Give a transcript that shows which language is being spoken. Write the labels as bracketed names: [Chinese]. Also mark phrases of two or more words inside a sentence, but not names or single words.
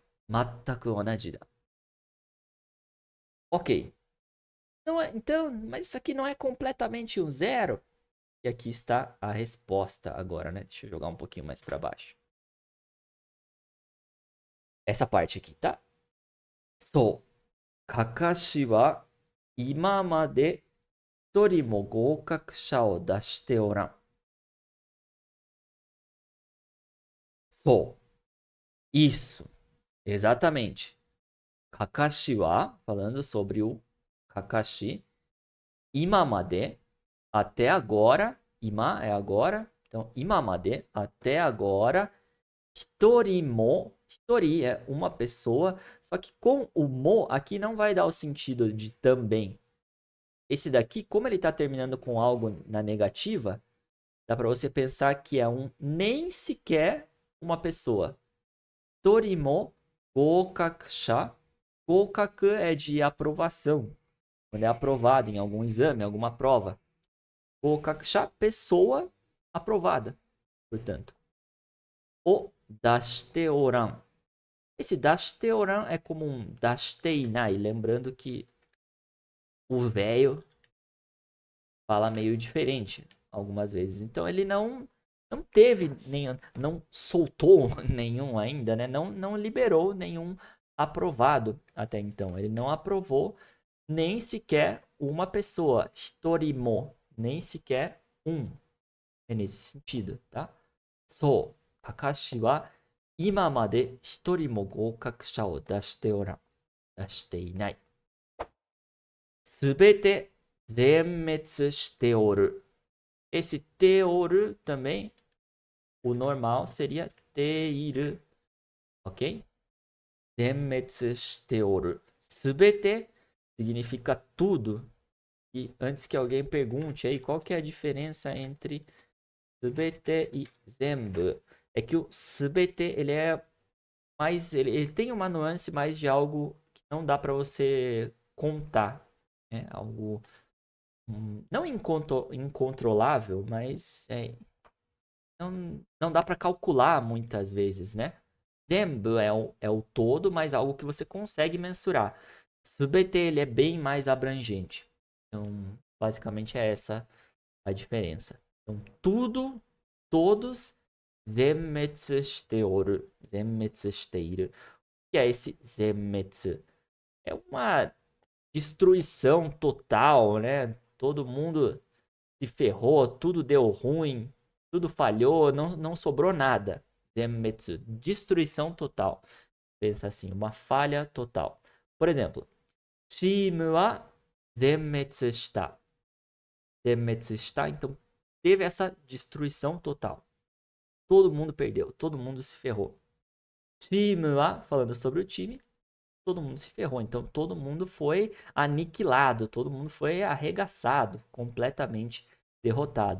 [Japanese] 全く同じだ. Ok. [Portuguese] Então, mas isso aqui não é completamente um zero? E aqui está a resposta agora, né? Deixa eu jogar um pouquinho mais para baixo. Essa parte aqui, tá? [Japanese] そう、カカシは今まで一人も合格者を出しておらん。 [Portuguese] そう。Isso. Exatamente. Kakashi wa, falando sobre o Kakashi, imamade, até agora. Ima é agora. Então, imamade, até agora. [Japanese] 一人も. [Portuguese] Hitori é uma pessoa. Só que com o mo aqui não vai dar o sentido de também. Esse daqui, como ele está terminando com algo na negativa, dá para você pensar que é um nem sequer uma pessoa. [Japanese] 一人も合格者. [Portuguese] Gokaku é de aprovação. Quando é aprovado em algum exame, alguma prova. Gokakusha, pessoa aprovada, portanto. O [Japanese] 出しておらん. [Portuguese] Esse [Japanese] 出しておらん [Portuguese] é como um [Japanese] 出していない. [Portuguese] Lembrando que o velho fala meio diferente algumas vezes. Então ele não teve nenhum, não soltou nenhum ainda, né? Não liberou nenhum aprovado até então. Ele não aprovou nem sequer uma pessoa. Hitorimo, nem sequer um. É nesse sentido, tá? [Japanese] そう、カカシは今まで一人も合格者を出していない. 全て全滅しておる. [Portuguese] Esse [Japanese] ておる [Portuguese] também, o normal seria teiru, ok? [Japanese] 全滅しておる. [Portuguese] Subete significa tudo. E antes que alguém pergunte aí qual que é a diferença entre subete e zenbu, é que o subete ele é mais, ele tem uma nuance mais de algo que não dá para você contar, né? Algo não incontrolável, mas não dá para calcular muitas vezes, né? Zenbu é o todo, mas algo que você consegue mensurar. Subete ele é bem mais abrangente. Então, basicamente é essa a diferença. Então, tudo, todos, [Japanese] 全滅しておる、全滅している. [Portuguese] O que é esse zenmetsu? É uma destruição total, né? Todo mundo se ferrou, tudo deu ruim, tudo falhou, não sobrou nada. Zenmetsu, destruição total. Pensa assim, uma falha total. Por exemplo, [Japanese] チームは全滅した. 全滅した, [Portuguese] então teve essa destruição total. Todo mundo perdeu, todo mundo se ferrou. [Japanese] チームは, [Portuguese] falando sobre o time, todo mundo se ferrou. Então todo mundo foi aniquilado, todo mundo foi arregaçado, completamente derrotado.